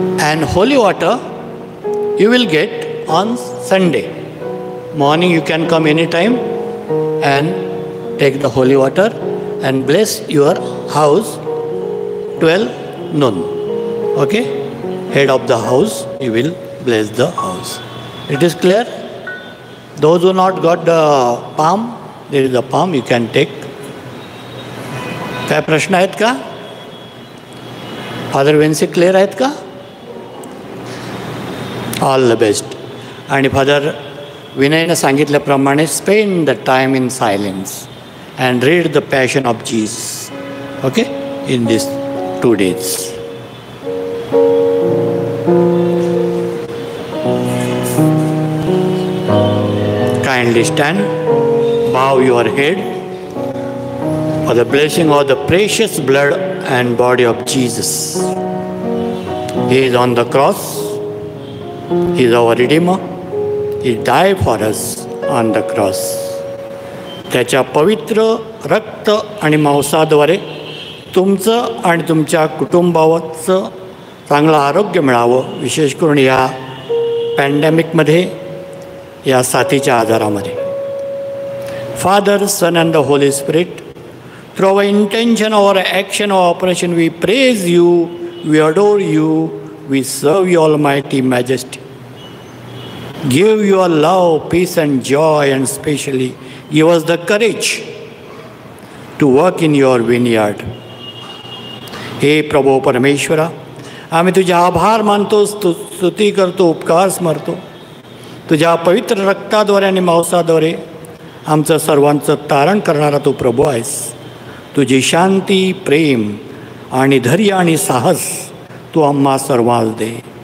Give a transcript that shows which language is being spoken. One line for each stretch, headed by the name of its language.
English: And holy water you will get on Sunday morning. You can come any time and take the holy water and bless your house 12 noon. Okay? Head of the house, you will bless the house. It is clear? Those who not got the palm, there is a palm you can take.
Marathi: काय प्रश्न आहेत का? Father वेन्सी clear आहेत का?
English: All the best.
Marathi: आणि father विनयनं सांगितल्याप्रमाणे
English: Spend the time in silence and read the passion of Jesus. Okay? In this 2 days. Kindly stand, bow your head. For the blessing of the precious blood and body of Jesus. He is on the cross. He is our Redeemer. He died for us on the cross.
Marathi: त्याच्या पवित्र रक्त आणि मांसाद्वारे तुमचं आणि तुमच्या कुटुंबाचं चांगलं आरोग्य मिळावं, विशेष करून या पॅन्डेमिकमध्ये, या साथीच्या आजारामध्ये.
English: Father, Son and the Holy Spirit, through our intention, our action, our operation, we praise you, we adore you, we serve your almighty majesty. Give your love, peace and joy, and especially give us the courage to work in your vineyard.
Marathi: हे प्रभू परमेश्वरा, आम्ही तुझ्या आभार मानतो, स्तुती करतो, उपकार स्मरतो. तुझ्या पवित्र रक्ताद्वारे आणि मांसाद्वारे आमचं सर्वांचं तारण करणारा तू प्रभू आहेस. तुझी शांती, प्रेम आणि धैर्य आणि साहस तू आम्हा सर्वांस दे.